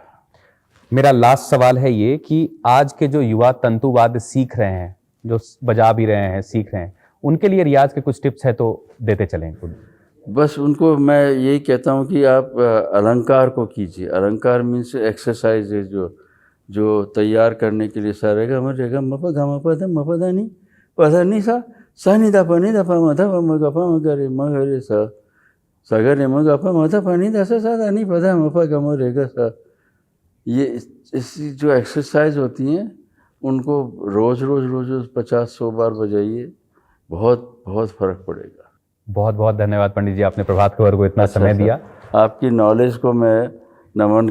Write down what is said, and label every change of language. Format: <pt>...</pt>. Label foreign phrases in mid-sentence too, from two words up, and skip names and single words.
<hi>मेरा लास्ट सवाल है ये कि आज के जो युवा तंतुवाद सीख रहे हैं, जो बजा भी रहे हैं, सीख रहे हैं, उनके लिए रियाज के कुछ टिप्स है तो देते चलें। बस उनको मैं यही कहता हूँ कि आप अलंकार को कीजिए। अलंकार</hi> <en>means exercise</en> <hi>है जो तैयार करने के लिए सारे ग म रे ग म प ग म प ध म प ध नि प ध नि सा नि ध प नि ध प म ध प म ग प म ग रे म ग रे सा ग रे म ग प म ध प नि ध सा ध नि प ध म प ग म रे ग सा। ये ऐसी जो एक्सरसाइज होती हैं उनको रोज़ 50-100 बार बजाइए, बहुत बहुत फ़र्क पड़ेगा। बहुत बहुत धन्यवाद पंडित जी, आपने प्रभात खबर को इतना समय दिया। आपकी नॉलेज को मैं नमन।</hi>